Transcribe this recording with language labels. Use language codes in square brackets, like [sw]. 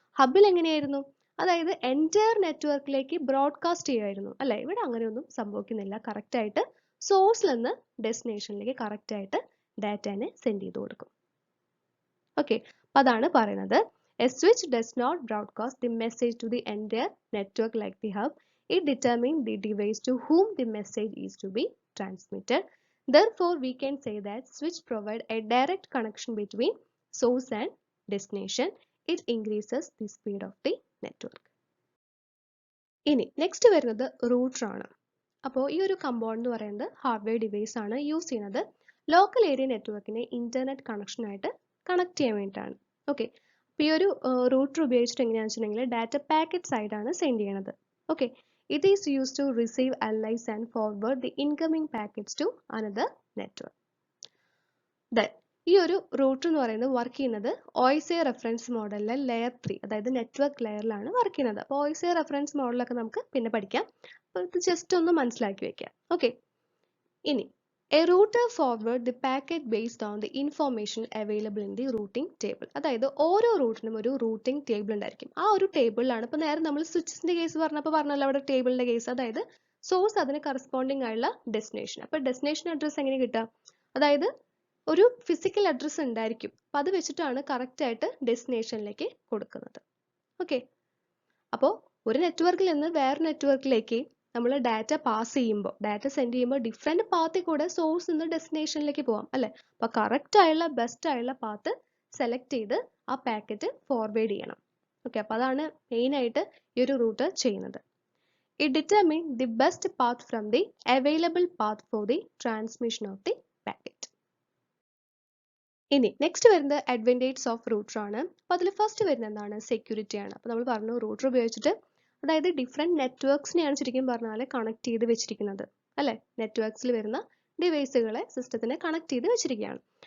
[ml] ഹബിൽ എങ്ങനെയായിരുന്നു, അതായത് എൻറ്റയർ നെറ്റ്വർക്കിലേക്ക് ബ്രോഡ്കാസ്റ്റ് ചെയ്യുമായിരുന്നു അല്ലെ. ഇവിടെ അങ്ങനെയൊന്നും സംഭവിക്കുന്നില്ല. കറക്റ്റ് ആയിട്ട് സോഴ്സിൽ നിന്ന് ഡെസ്റ്റിനേഷനിലേക്ക് കറക്റ്റ് ആയിട്ട് ഡാറ്റനെ സെൻഡ് ചെയ്ത് കൊടുക്കും. [en] okay, [ml] അപ്പോൾ അതാണ് പറയുന്നത്. [en] A switch does not broadcast the message to the entire network like the hub. It determines the device to whom the message is to be transmitted. Therefore, we can say that switch provide a direct connection between source and destination. It increases the speed of the network. [ml] ഇനി next വരുന്നത് router ആണ്. അപ്പോൾ ഈ ഒരു component എന്ന് പറയുന്നത് hardware device ആണ് use ചെയ്യുന്നത് ലോക്കൽ ഏരിയ നെറ്റ്വർക്കിനെ ഇന്റർനെറ്റ് കണക്ഷനായിട്ട് കണക്ട് ചെയ്യാൻ വേണ്ടിയിട്ടാണ്. ഓക്കെ, അപ്പോൾ ഈ ഒരു റൂട്ടർ ഉപയോഗിച്ചിട്ട് എങ്ങനെയാണെന്ന് വെച്ചിട്ടുണ്ടെങ്കിൽ ഡാറ്റ പാക്കറ്റ്സ് ആയിട്ടാണ് സെൻഡ് ചെയ്യണത്. [en] Okay, it is used to receive allies and forward the incoming packets to another network. [ml] Then ഈ ഒരു റൂട്ടർ എന്ന് പറയുന്നത് വർക്ക് ചെയ്യുന്നത് OSI റെഫറൻസ് മോഡലിലെ ലെയർ 3, അതായത് നെറ്റ്വർക്ക് ലെയറിലാണ് വർക്ക് ചെയ്യുന്നത്. അപ്പോൾ OSI റെഫറൻസ് മോഡലൊക്കെ നമുക്ക് പിന്നെ പഠിക്കാം. അപ്പോൾ ഇത് ജസ്റ്റ് ഒന്ന് മനസ്സിലാക്കി വെക്കാം. [en] Okay, ഇനി a router forward the packet based on the information available in the routing table. [ml] അതായത് ഓരോ റൂട്ടിനും ഒരു റൂട്ടിംഗ് ടേബിൾ ഉണ്ടായിരിക്കും. ആ ഒരു ടേബിളിലാണ് ഇപ്പോൾ നേരെ നമ്മൾ സ്വിച്ചിന്റെ കേസ് പറഞ്ഞല്ലോ അവിടെ ടേബിളിന്റെ കേസ്, അതായത് സോഴ്സ് അതിന് കറസ്പോണ്ടിങ് ആയുള്ള ഡെസ്റ്റിനേഷൻ. അപ്പോൾ ഡെസ്റ്റിനേഷൻ അഡ്രസ് എങ്ങനെ കിട്ടുക? അതായത് ഒരു ഫിസിക്കൽ അഡ്രസ് ഉണ്ടായിരിക്കും. അപ്പോൾ അത് വെച്ചിട്ടാണ് കറക്റ്റ് ആയിട്ട് ഡെസ്റ്റിനേഷനിലേക്ക് കൊടുക്കുന്നത്. ഓക്കെ, അപ്പോൾ ഒരു നെറ്റ്വർക്കിൽ നിന്ന് വേറെ നെറ്റ്വർക്കിലേക്ക് നമ്മൾ ഡാറ്റ പാസ് ചെയ്യുമ്പോൾ, ഡാറ്റ സെൻഡ് ചെയ്യുമ്പോൾ ഡിഫറെൻറ്റ് പാത്തിൽ കൂടെ സോഴ്സ് നിന്ന് ഡെസ്റ്റിനേഷനിലേക്ക് പോകാം അല്ലേ. അപ്പോൾ കറക്റ്റ് ആയുള്ള ബെസ്റ്റ് ആയുള്ള പാത്ത് സെലക്ട് ചെയ്ത് ആ പാക്കറ്റ് ഫോർവേഡ് ചെയ്യണം. ഓക്കെ, അപ്പോൾ അതാണ് മെയിനായിട്ട് ഈ ഒരു റൂട്ടർ ചെയ്യുന്നത്. [en] It determines the best path from the available path for the transmission of the packet. [ml] ഇനി നെക്സ്റ്റ് വരുന്നത് [en] advantages of router [ml] ആണ്. അപ്പോൾ അതിൽ ഫസ്റ്റ് വരുന്നത് എന്താണ്? സെക്യൂരിറ്റി ആണ്. അപ്പോൾ നമ്മൾ പറഞ്ഞു റൂട്ടർ ഉപയോഗിച്ചിട്ട് അതായത് ഡിഫറെൻറ്റ് നെറ്റ്വർക്ക്സിനെയാണ് ശരിക്കും പറഞ്ഞാൽ കണക്ട് ചെയ്ത് വെച്ചിരിക്കുന്നത് അല്ലേ. നെറ്റ്വർക്ക്സിൽ വരുന്ന ഡിവൈസുകളെ സിസ്റ്റത്തിനെ കണക്ട് ചെയ്ത് വെച്ചിരിക്കുകയാണ്.